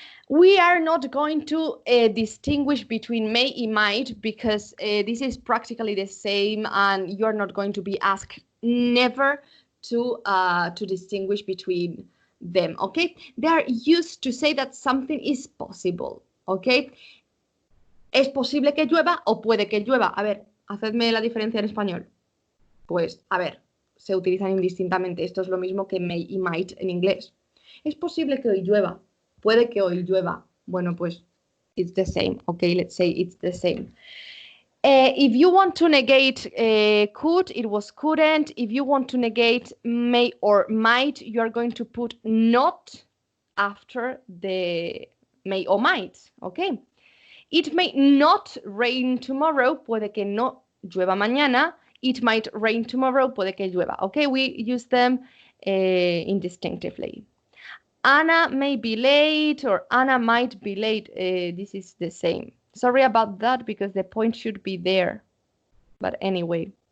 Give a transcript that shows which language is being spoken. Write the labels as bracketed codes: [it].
[en] We are not going to distinguish between may y might because this is practically the same and you're not going to be asked never to distinguish between them, okay? They are used to say that something is possible, okay? [es] Es posible que llueva o puede que llueva. A ver, hacedme la diferencia en español. Pues, a ver, se utilizan indistintamente. Esto es lo mismo que may y might en inglés. Es posible que hoy llueva. Puede que hoy llueva. Bueno, pues, [en] it's the same. Okay, let's say it's the same. If you want to negate could, it was couldn't. If you want to negate may or might, you are going to put not after the may or might. Okay. It may not rain tomorrow. [es] Puede que no llueva mañana. [en] It might rain tomorrow. [es] Puede que llueva. [en] Okay, we use them indistinctively. Anna may be late or Anna might be late. This is the same. Sorry about that because the point should be there. But anyway.